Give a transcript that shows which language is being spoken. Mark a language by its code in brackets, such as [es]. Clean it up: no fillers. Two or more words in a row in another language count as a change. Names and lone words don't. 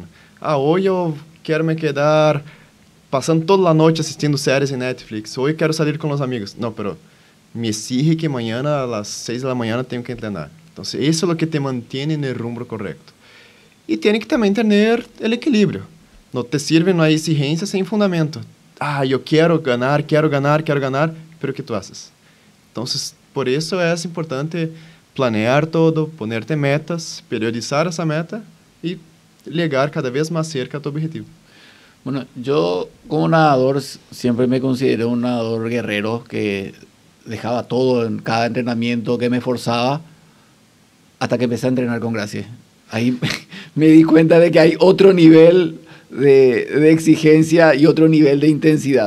[pt] Hoje eu quero me quedar passando toda a noite assistindo séries em Netflix. Hoje quero sair com os amigos. Não, pero me exige que amanhã, às 6 da manhã, tenho que treinar. Então, isso é o que te mantém no rumo correto. E tem que também ter o equilíbrio. Não te sirve uma exigência sem fundamento. Eu quero ganhar, [es] pero que tu haces? [pt] Então, por isso é importante planear todo, poner-te metas, periodizar essa meta e chegar cada vez mais [es] cerca a tu objetivo. Bueno, yo como nadador siempre me consideré un nadador guerrero que dejaba todo en cada entrenamiento, que me esforzaba hasta que empecé a entrenar con Gracie. Ahí me di cuenta de que hay otro nivel de exigencia y otro nivel de intensidad.